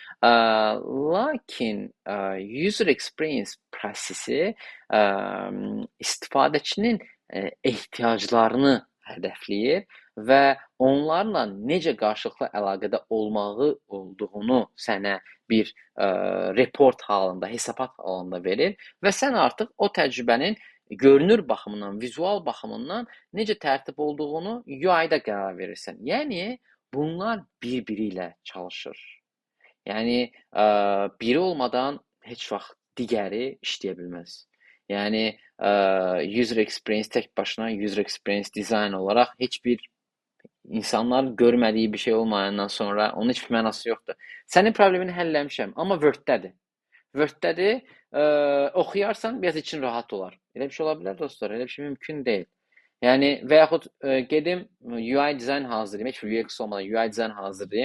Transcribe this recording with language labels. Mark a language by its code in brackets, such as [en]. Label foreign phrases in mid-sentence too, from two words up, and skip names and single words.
[az] Lakin [en] user experience [az] prosesi istifadəçinin ehtiyaclarını hədəfləyir və onlarla necə qarşılıqlı əlaqədə olduğunu sənə bir report halında, hesabat halında verir və sən artıq o təcrübənin görünür baxımından, vizual baxımından necə tərtib olduğunu UI-da qərar verirsən. Yəni, bunlar bir-biri ilə çalışır. Yəni, biri olmadan heç vaxt digəri işləyə bilməz. Yəni, [en] user experience [az] tək başına [en] user experience design [az] olaraq heç bir insanların görmədiyi bir şey olmayandan sonra onun heç bir mənası yoxdur. Sənin problemini həll eləmişəm, amma Word-dədir. Word-dədir, oxuyarsan biraz için rahat olar. Elə bir şey ola bilər dostlar, elə bir şey mümkün deyil. Yəni və yaxud gedim UI dizayn hazırlayım, heç bir UX olmadan UI dizayn hazırlayım.